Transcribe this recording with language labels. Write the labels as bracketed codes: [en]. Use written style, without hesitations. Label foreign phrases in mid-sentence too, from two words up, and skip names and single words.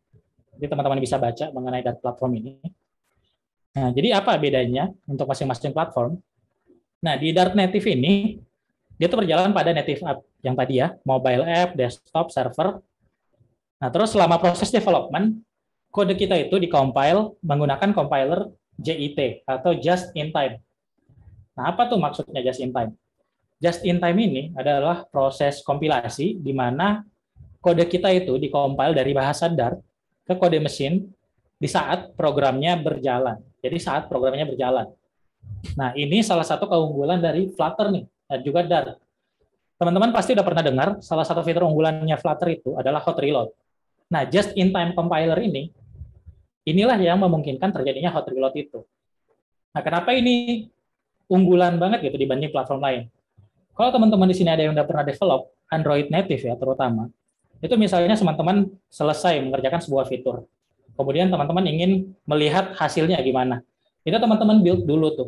[id] Jadi teman-teman bisa baca mengenai Dart platform ini. Nah, jadi apa bedanya untuk masing-masing platform? Nah, di Dart Native ini, dia tuh berjalan pada [en] native app [id] yang tadi ya, [en] mobile app, [id] desktop, server. Nah, terus selama proses development, kode kita itu di-compile menggunakan compiler JIT atau [en] Just in Time. [id] Nah, apa tuh maksudnya [en] Just in Time? Just in Time [id] ini adalah proses kompilasi di mana kode kita itu di-compile dari bahasa Dart ke kode mesin di saat programnya berjalan. Jadi saat programnya berjalan. Nah, ini salah satu keunggulan dari Flutter nih, dan juga Dart. Teman-teman pasti udah pernah dengar, salah satu fitur unggulannya Flutter itu adalah [en] hot reload. [id] Nah, [en] just-in-time compiler [id] inilah yang memungkinkan terjadinya [en] hot reload [id] itu. Nah, kenapa ini unggulan banget gitu dibanding platform lain? Kalau teman-teman di sini ada yang udah pernah develop Android native ya terutama, itu misalnya teman-teman selesai mengerjakan sebuah fitur, kemudian teman-teman ingin melihat hasilnya gimana, itu teman-teman build dulu tuh.